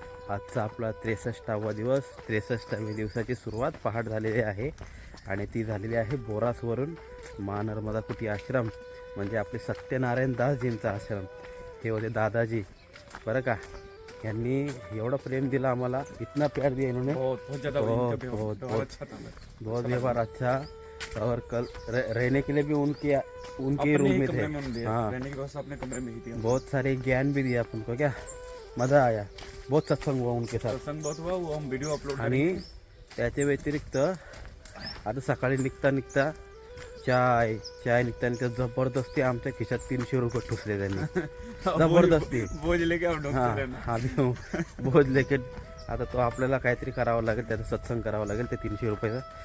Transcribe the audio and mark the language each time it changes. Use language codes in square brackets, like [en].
[mr] आजचा आपला 63वा दिवस, 63व्या दिवसाची सुरुवात पहाट झालेली आहे आणि ती झालेली आहे बोरासवरून मा नर्मदा कुटी आश्रम, म्हणजे आपले सत्यनारायण दासजींचा आश्रम। हे होते दादाजी, बरं का। यांनी एवढं प्रेम दिला आम्हाला, [hi] इतना प्यार दिया इन्होंने, बहुत ज़्यादा बहुत बहुत अच्छा था। बहुत व्यवहार अच्छा। और कल रहने के लिए भी उनके रूम में थे। हाँ, रहने की व्यवस्था अपने कमरे में ही थी। बहुत सारे ज्ञान भी दिया अपन को, क्या मज़ा आया, बहुत सत्संग हुआ उनके साथ। सत्संग बहुत हुआ, वो हम वीडियो अपलोड [mr] आणि त्याच्या व्यतिरिक्त आता सकाळी निघता चाय निघता जबरदस्ती आमच्या खिशात 300 रुपये ठुसले त्यांनी, जबरदस्ती [hi] बोझ लेके हम लोग हां बोझ लेके। [mr] आता तो आपल्याला काहीतरी करावं लागेल, त्याचा सत्संग करावा लागेल ते 300 रुपयाचा।